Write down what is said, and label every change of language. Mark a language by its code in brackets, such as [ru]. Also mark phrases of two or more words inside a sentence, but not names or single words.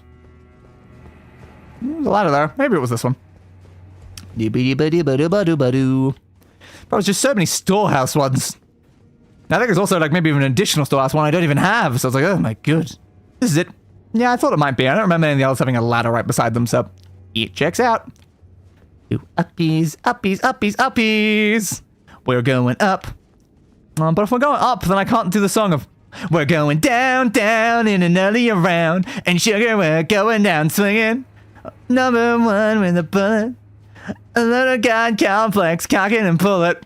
[en] There's a ladder there. Maybe it was this one. Bro, it's just so many storehouse ones. I think there's also like maybe even an additional storehouse one I don't even have. So I was like, oh my god. This is it. Yeah, I thought it might be. I don't remember any of the others having a ladder right beside them, so it checks out. Ooh, uppies, uppies, uppies, uppies. We're going up. But if we're going up, then I can't do the song of we're going down, down in an earlier round. And sugar, we're going down swinging. Number one with a bullet. A little god complex, cock it and pull it.